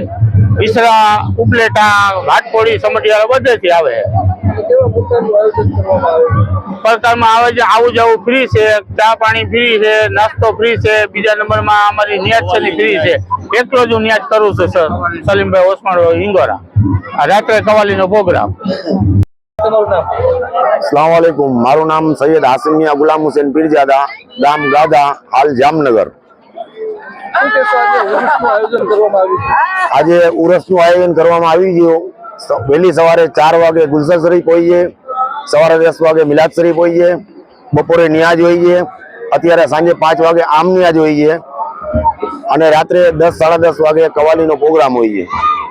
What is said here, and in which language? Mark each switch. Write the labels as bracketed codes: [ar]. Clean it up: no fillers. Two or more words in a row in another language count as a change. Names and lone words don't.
[gu] ઈસરા, ઉપલેટા, ઘાટકોડી, સમઢિયાળા બધેથી આવે છે। પ્રકારમાં આવે છે, આવું જવું ફ્રી છે, ચા પાણી ફ્રી છે, નાસ્તો ફ્રી છે। બીજા નંબરમાં અમારી ન્યાજ છે ફ્રી છે। એકલો જ હું ન્યાજ કરું છું સર, સલીમભાઈ ઓસમાણ ઇંગોરા। આ રાત્રે કવાલીનો પ્રોગ્રામ। [ar] السلام عليكم. [gu] મારું નામ સૈયદ હાસિમિયા ગુલામ હુસૈન પીરજાદા, ગામ ગાદા, હાલ જામનગર। આજે ઉરસનું આયોજન કરવામાં આવી ગયું। વહેલી સવારે 4 વાગે ગુલશન શરીફ હોય છે, સવારે 10 વાગે મિલાદ શરીફ હોય છે, બપોરે નિયાજ હોય છે, અત્યારે સાંજે 5 વાગે આમ નિયાજ હોય છે અને રાત્રે 10 સાડા 10 વાગે કવાલીનો પ્રોગ્રામ હોય છે।